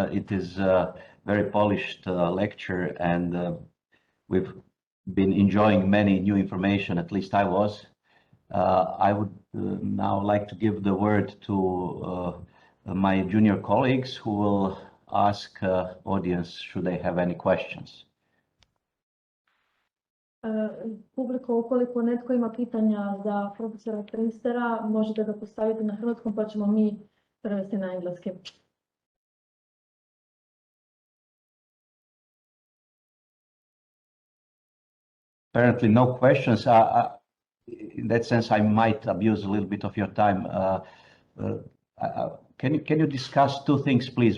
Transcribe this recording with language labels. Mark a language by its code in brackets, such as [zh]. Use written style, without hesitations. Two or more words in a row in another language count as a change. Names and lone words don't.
[en] It is a very polished lecture, and we've been enjoying many new information, at least I was. I would now like to give the word to my junior colleagues who will ask audience should they have any questions. [hr] Publiko, ukoliko netko ima pitanja za profesora Triestera, možete ga postaviti na hrvatskom, pa ćemo mi prevesti na engleski. [en] Apparently no questions. In that sense, I might abuse a little bit of your time. Can you discuss two things, please?